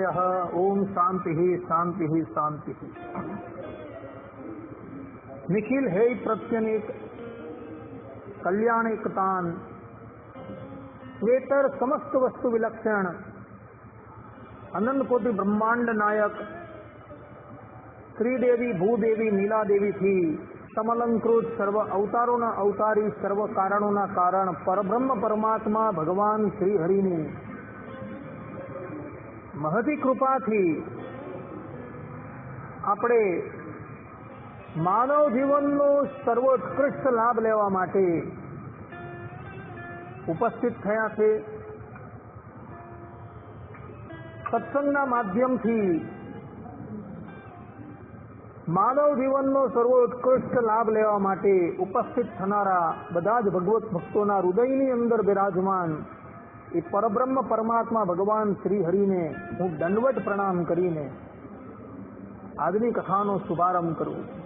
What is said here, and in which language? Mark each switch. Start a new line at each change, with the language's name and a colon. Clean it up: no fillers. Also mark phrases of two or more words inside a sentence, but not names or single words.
Gujarati: ઓમ શાંતિ શાંતિ શાંતિ। નિખિલ હે પ્રત્યનેક કલ્યાણેકતાન વેતર સમસ્ત વસ્તુ વિલક્ષણ અનંત કોટિ બ્રહ્માંડ નાયક શ્રીદેવી ભૂદેવી નીલાદેવી થી સમલંકૃત સર્વ અવતારોના અવતારી સર્વ કારણોના કારણ પરબ્રહ્મ પરમાત્મા ભગવાન શ્રી હરિની મહતી કૃપાથી આપણે માનવ જીવનનો સર્વોત્કૃષ્ટ લાભ લેવા માટે ઉપસ્થિત થયા છે। સત્સંગના માધ્યમથી માનવ જીવનનો સર્વોત્કૃષ્ટ લાભ લેવા માટે ઉપસ્થિત થનારા બધા જ ભગવત ભક્તોના હૃદયની અંદર બિરાજમાન એ પરબ્રહ્મ પરમાત્મા ભગવાન શ્રી હરિને હું દંડવત પ્રણામ કરીને આજની કથાનો શુભારંભ કરું।